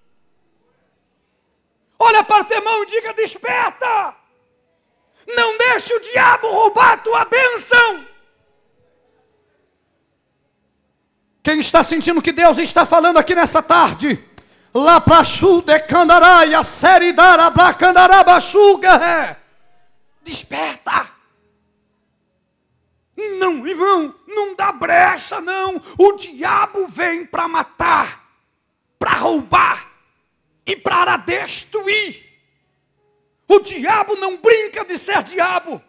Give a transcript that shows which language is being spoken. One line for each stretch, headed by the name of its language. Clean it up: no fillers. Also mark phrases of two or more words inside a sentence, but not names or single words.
Portuguese: Olha para o teu irmão e diga: desperta. Não deixe o diabo roubar a tua bênção. Quem está sentindo que Deus está falando aqui nessa tarde? Lá para chude candaraia, seridara bracandarabachuga. Desperta. Não, irmão, não dá brecha não. O diabo vem para matar, para roubar e para destruir. O diabo não brinca de ser diabo.